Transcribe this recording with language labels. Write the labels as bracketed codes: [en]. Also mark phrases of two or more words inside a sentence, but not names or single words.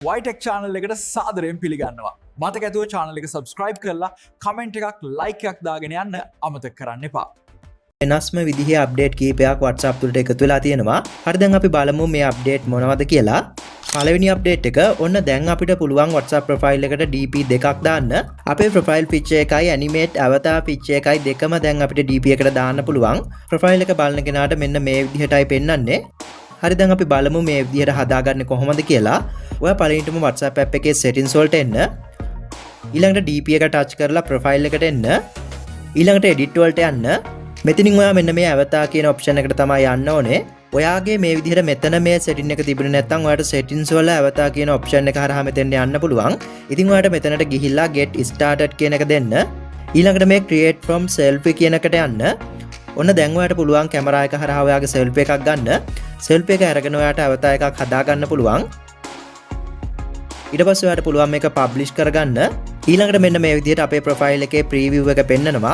[si] වයිටෙක් channel එකට සාදරයෙන් පිළිගන්නවා. මතක ඇතුව channel එක subscribe කරලා comment එකක් like එකක් දාගෙන යන්න අමතක කරන්න එපා. වෙනස්ම විදිහේ අප්ඩේට් කීපයක් WhatsApp තුලට එකතු වෙලා තියෙනවා. හරි දැන් අපි බලමු මේ අප්ඩේට් මොනවද කියලා. පළවෙනි අප්ඩේට් එක ඔන්න දැන් අපිට පුළුවන් WhatsApp profile එකට DP දෙකක් දාන්න. අපේ [en] profile picture [si] එකයි [en] animate avatar picture [si] එකයි දෙකම දැන් අපිට DP එකට දාන්න පුළුවන්. profile එක බලන කෙනාට මෙන්න මේ විදිහටයි පෙන්වන්නේ. හරි දැන් අපි බලමු මේ විදිහට හදාගන්නේ කොහොමද කියලා. ඔයා පළවෙනිටම WhatsApp app එකේ settings වලට එන්න. ඊළඟට DP එක touch කරලා profile එකට එන්න. ඊළඟට edit වලට යන්න. මෙතනින් ඔයා මෙන්න මේ avatar කියන option එකට තමයි යන්න ඕනේ. ඔයාගේ මේ විදිහට මෙතන මේ setting එක තිබුණේ නැත්නම් ඔයාට settings වල avatar කියන option එක හරහා මෙතෙන් යන්න පුළුවන්. ඉතින් ඔයාට මෙතනට ගිහිල්ලා [en] get started [si] කියන එක දෙන්න. ඊළඟට මේ [en] create from selfie [si] කියන එකට යන්න. ඔන්න දැන් ඔයාට පුළුවන් කැමරා එක හරහා ඔයාගේ selfie එකක් ගන්න. selfie එක අරගෙන ඔයාට avatar එකක් හදා ගන්න පුළුවන්. ඊට පස්සේ ඔයාට පුළුවන් මේක publish කරගන්න. ඊළඟට මෙන්න මේ විදිහට අපේ profile එකේ preview එක පෙන්නනවා.